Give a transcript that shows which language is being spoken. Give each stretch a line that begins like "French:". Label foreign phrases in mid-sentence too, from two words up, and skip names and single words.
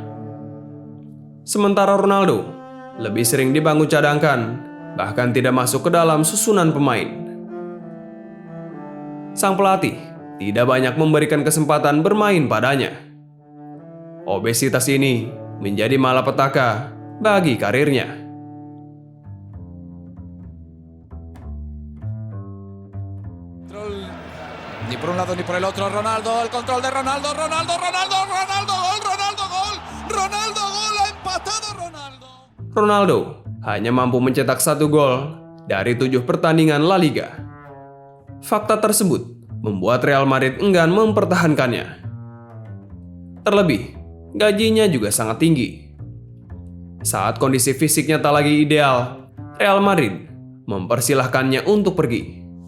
Indonesian: Sementara Ronaldo lebih sering di bangku cadangkan, bahkan tidak masuk ke dalam susunan pemain. Sang pelatih tidak banyak memberikan kesempatan bermain padanya. Obesitas ini menjadi malapetaka bagi karirnya.
Spanish: Ni por un lado ni por el otro, Ronaldo, el control de Ronaldo, gol, ha empatado Ronaldo.
Indonesian: Ronaldo hanya mampu mencetak 1 gol dari 7 pertandingan La Liga. Fakta tersebut membuat Real Madrid enggan mempertahankannya. Terlebih, gajinya juga sangat tinggi. Saat kondisi fisiknya tak lagi ideal, Real Madrid mempersilahkannya untuk pergi.